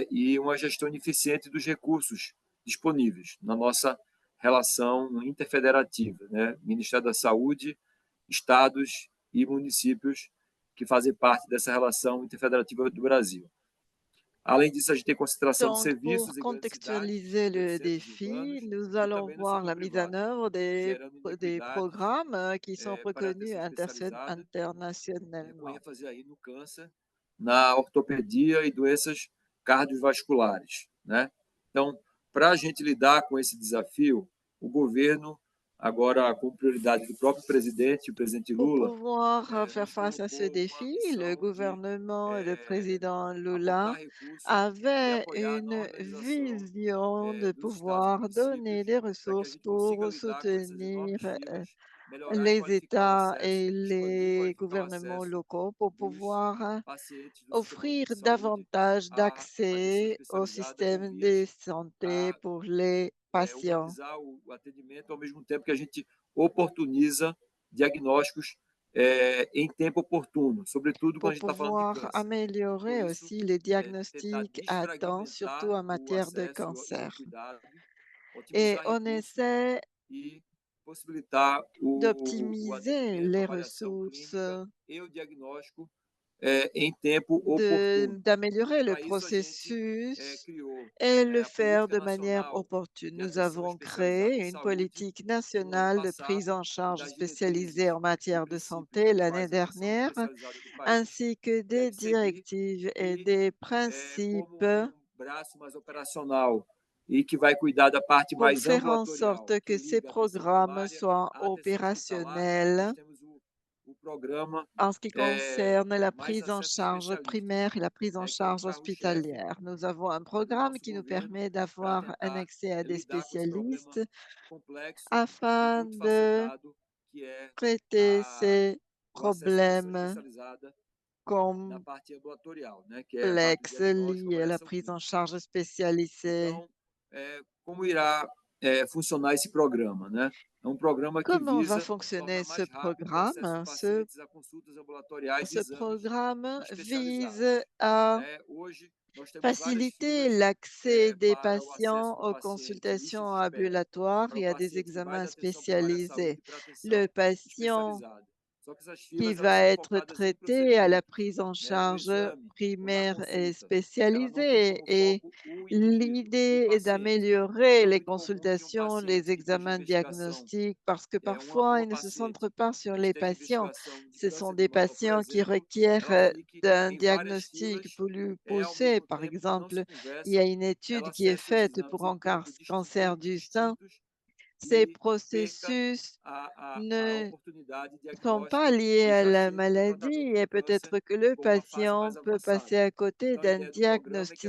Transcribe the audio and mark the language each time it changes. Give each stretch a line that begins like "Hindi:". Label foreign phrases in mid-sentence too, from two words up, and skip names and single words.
Portuguese: E uma gestão ineficiente dos recursos disponíveis na nossa relação interfederativa, né? Ministério da Saúde, estados e municípios que fazem parte dessa relação interfederativa do Brasil. Além disso, a gente tem concentração de serviços.
French: Pour contextualiser le défi, nous allons voir la mise en œuvre des programmes qui sont reconnus internationalement.
Portuguese: Com ênfase aí no câncer, na ortopedia e doenças cardiovasculares, né? Então, para a gente lidar com esse desafio, o governo, agora com prioridade do próprio presidente, o presidente Lula.
French: Pour pouvoir faire face à ce défi, le gouvernement et le président Lula avaient une vision de pouvoir donner des ressources pour soutenir les États et les gouvernements locaux pour pouvoir offrir davantage d'accès au système de santé pour les patients.
Portuguese: O atendimento ao mesmo tempo que a gente oportuniza diagnósticos em tempo oportuno, sobretudo
French: pour
Portuguese: quando a gente está falando de
French: pouvoir
Portuguese: câncer.
French: améliorer
Portuguese: Por
French: aussi
Portuguese: isso,
French: les
Portuguese: tentar
French: diagnostics à temps, surtout en
Portuguese: desfragmentar o
French: matière de
Portuguese: acesso e o
French: cancer.
Portuguese: cuidado,
French: Et
Portuguese: otimizar
French: on
Portuguese: recursos
French: essaie
Portuguese: e possibilitar o
French: d'optimiser
Portuguese: atendimento, a
French: les
Portuguese: avaliação
French: ressources,
Portuguese: clínica e o diagnóstico em tempo oportuno.
French: d'améliorer le
Portuguese: Para isso, a gente
French: processus
Portuguese: criou
French: et le
Portuguese: a
French: faire
Portuguese: Política
French: de manière
Portuguese: Nacional
French: opportune.
Portuguese: de
French: Nous
Portuguese: Atenção
French: avons
Portuguese: Especializada
French: créé
Portuguese: em
French: une
Portuguese: Saúde
French: politique
Portuguese: no ano
French: nationale de prise
Portuguese: passado
French: en
Portuguese: e
French: charge
Portuguese: das
French: spécialisée
Portuguese: diretrizes
French: en
Portuguese: e
French: matière de
Portuguese: princípios
French: santé
Portuguese: dos
French: l'année
Portuguese: quais a atenção
French: dernière,
Portuguese: especializada do país
French: ainsi que des
Portuguese: deve seguir
French: directives et
Portuguese: e
French: des
Portuguese: como
French: principes
Portuguese: braço mais operacional e que vai cuidar da parte
French: pour
Portuguese: mais
French: faire en
Portuguese: ambulatorial,
French: sorte
Portuguese: que
French: que ces
Portuguese: liga a atenção
French: programmes
Portuguese: primária
French: soient
Portuguese: à atenção hospitalar.
French: opérationnels
Portuguese: Nós temos o programa
French: en ce qui concerne la
Portuguese: Mais
French: prise en
Portuguese: Acesso
French: charge
Portuguese: Especialistas,
French: primaire et la prise en
Portuguese: que é o
French: charge
Portuguese: carro-chefe
French: hospitalière. Nous avons un
Portuguese: do
French: programme
Portuguese: nosso
French: qui nous
Portuguese: governo
French: permet
Portuguese: para
French: d'avoir un
Portuguese: tentar
French: accès à des
Portuguese: lidar com esse problema
French: spécialistes
Portuguese: complexo e
French: afin
Portuguese: muito
French: de
Portuguese: facetado que é
French: traiter ces
Portuguese: o acesso à atenção
French: problèmes
Portuguese: especializada na parte ambulatorial, né, que é a parte do
French: complexes
Portuguese: diagnóstico,
French: liés à la
Portuguese: avaliação
French: prise en
Portuguese: clínica.
French: charge spécialisée.
Portuguese: Então, como irá funcionar esse programa, né? É um programa que
French: Comment va
Portuguese: visa
French: fonctionner
Portuguese: tornar
French: ce
Portuguese: mais rápido o acesso do
French: programme?
Portuguese: pacientes a consultas ambulatoriais e
French: Ce
Portuguese: exames
French: programme
Portuguese: especializados.
French: vise à
Portuguese: Hoje, nós temos várias
French: faciliter
Portuguese: filas
French: l'accès des
Portuguese: para o acesso
French: patients
Portuguese: do
French: aux
Portuguese: paciente em listas
French: consultations
Portuguese: de espera
French: ambulatoires
Portuguese: para
French: et
Portuguese: o
French: à des
Portuguese: paciente que vai
French: examens
Portuguese: da atenção primária à saúde
French: spécialisés.
Portuguese: para a
French: Le
Portuguese: atenção
French: patient
Portuguese: especializada. Só que essas
French: qui
Portuguese: filas elas
French: va
Portuguese: são
French: être
Portuguese: focadas em
French: traité à la
Portuguese: procedimento,
French: prise en
Portuguese: né, no
French: charge
Portuguese: exame ou na
French: primaire et
Portuguese: consulta. Ela não tem
French: spécialisée.
Portuguese: como
French: Et
Portuguese: foco o indivíduo, o
French: l'idée est
Portuguese: paciente.
French: d'améliorer
Portuguese: Então, é
French: les
Portuguese: muito comum que
French: consultations,
Portuguese: pacientes
French: les
Portuguese: que estejam
French: examens
Portuguese: em investigação,
French: diagnostiques, parce que
Portuguese: uma
French: parfois ils ne se
Portuguese: paciente
French: centrent pas sur
Portuguese: que
French: les
Portuguese: esteja em
French: patients.
Portuguese: investigação de
French: Ce sont
Portuguese: câncer de
French: des
Portuguese: mama, por
French: patients qui
Portuguese: exemplo,
French: requièrent
Portuguese: ela fique
French: d'un
Portuguese: em várias
French: diagnostic
Portuguese: filas
French: plus
Portuguese: ao
French: poussé.
Portuguese: mesmo
French: Par
Portuguese: tempo não
French: exemple,
Portuguese: se
French: il
Portuguese: conversa,
French: y a une étude
Portuguese: ela
French: qui est
Portuguese: acessa os
French: faite pour
Portuguese: exames em
French: un
Portuguese: tempos
French: cancer
Portuguese: tempos
French: du sein.
Portuguese: distintos
French: Ces
Portuguese: e perca
French: processus
Portuguese: a
French: ne
Portuguese: oportunidade
French: sont pas
Portuguese: diagnóstica
French: liés
Portuguese: e
French: à
Portuguese: já
French: la
Portuguese: chega no
French: maladie
Portuguese: tratamento
French: et
Portuguese: do câncer
French: peut-être que le
Portuguese: com uma fase
French: patient
Portuguese: mais
French: peut passer
Portuguese: avançada.
French: à côté
Portuguese: Então, a
French: d'un
Portuguese: ideia do programa é que a